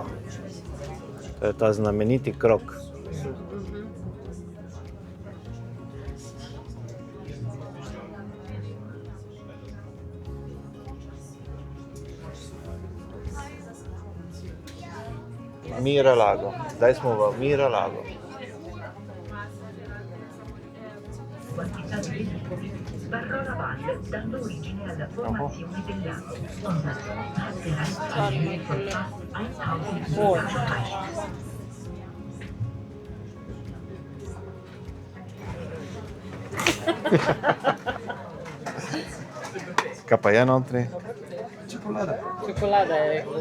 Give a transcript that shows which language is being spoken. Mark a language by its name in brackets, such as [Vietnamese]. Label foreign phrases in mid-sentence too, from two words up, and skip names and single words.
[Slovenian] To je ta znameniti krog. Miralago. Zdaj smo v Miralago. [Italian] Sbarrò la valle dando origine alla formazione del lago. Passerà in [Slovenian] Kaj pa je notri? Čokolada je rekel.